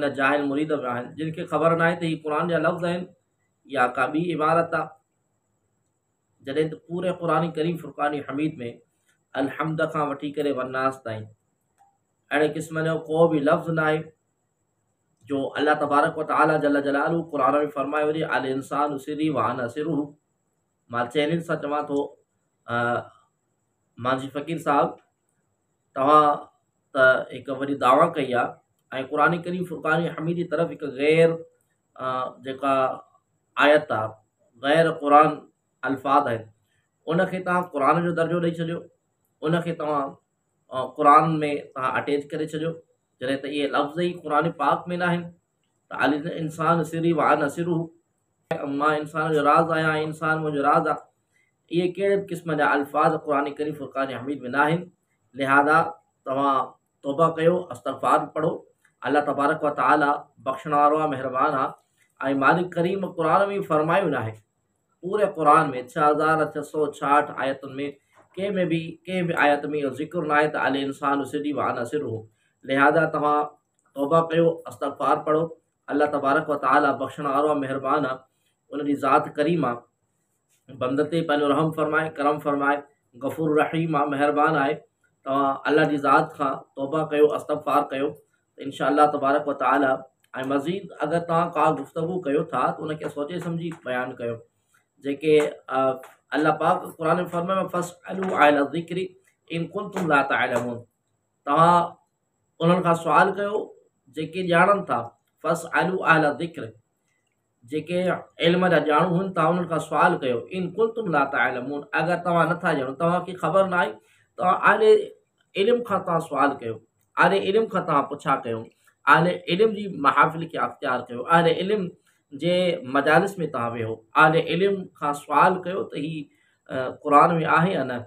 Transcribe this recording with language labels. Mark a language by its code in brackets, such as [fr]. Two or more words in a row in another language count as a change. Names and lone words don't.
[sd] जा जाहिल मुरीद बि आहिनि जिन खे ख़बर न आहे त हीअ क़ुरान जा लफ़्ज़ आहिनि या का ॿी इबारत आहे, जॾहिं त पूरे क़ुरान करीम फ़ुरक़ान हमीद में अलहम्द खां वठी करे वन्नास ताईं अहिड़े क़िस्म जो को बि लफ़्ज़ न आहे जो [ar] الله تبارك وتعالى جل جلاله [sd] क़ुरान में फरमायो हुजे [ar] الإنسان سري وأنا سره. [sd] मां चैलेंज सां चवां थो, मांजी फ़क़ीर साहब, तव्हां त हिकु वॾी दावा कई आहे ऐं क़ुरान करीम फ़ुरक़ान हमीद जी तरफ़ हिकु गैर जेका आयत आहे, गैर क़ुरान अल्फाज़ आहिनि, उनखे तव्हां क़ुरान जो दर्जो ॾेई छॾियो, उनखे तव्हां क़ुरान में तव्हां अटैच करे छॾियो, जॾहिं त इहे लफ़्ज़ ई क़ुरान पाक में न आहिनि। [ar] त الإنسان سري وأنا سره, [sd] मां इंसान जो राज़ आहियां, इंसान मुंहिंजो राज़ आहे, इहे कहिड़े बि क़िस्म जा अल्फाज़ क़ुरान करीम फ़ुरक़ान हमीद में न आहिनि। लिहाज़ा तव्हां तौबा कयो, इस्तग़फ़ार पढ़ो। [ar] الله تبارك وتعالى [sd] बख़्शण वारो आहे, महिरबान आहे। ऐं मालिक करीम क़ुरान में फरमायो न आहे, पूरे क़ुरान में 6666 आयतुनि में कंहिं बि आयत में इहो ज़िक्र न आहे त [ar] الإنسان سري وأنا سره. [sd] लिहाज़ा तव्हां तौबा कयो, इस्तग़फ़ार पढ़ो। [ar] الله تبارك وتعالى [sd] बख़्शण वारो आहे, महिरबान आहे। उनजी ज़ात करीम आहे, बंद ते पंहिंजो रहम फरमाए, करम फरमाए, गफ़ूर रहीम आहे, महिरबान आहे। तव्हां अल्लाह जी ज़ात खां तौबा कयो, इस्तग़फ़ार कयो, त [ar] إن شاء الله تبارك وتعالى. [sd] ऐं मज़ीद अगरि तव्हां का गुफ़्तगू कयो था त उनखे सोचे सम्झी बयानु कयो। जेके अल्लाह पाक क़ुरान में फरमायो [ar] فاسألوا أهل الذكر إن كنتم لا تعلمون, [sd] तव्हां उन्हनि खां सुवाल कयो जेके ॼाणनि था। [ar] فاسألوا أهل الذكر, [sd] जेके इल्म जा ॼाणू आहिनि, तव्हां उन्हनि खां सुवाल कयो। [ar] إن كنتم لا تعلمون, [sd] अगरि तव्हां नथा ॼाणो, तव्हांखे ख़बर न आहे, तव्हां आले इल्म खां तव्हां सुवाल कयो, आले इल्म खां तव्हां पुछा कयो, आले इल्म जी महाफ़िल खे अख़्तियार कयो, आले इल्म जे मजालिस में तव्हां वेहो, आले इल्म खां सुवाल कयो त हीअ क़ुरान में आहे या न।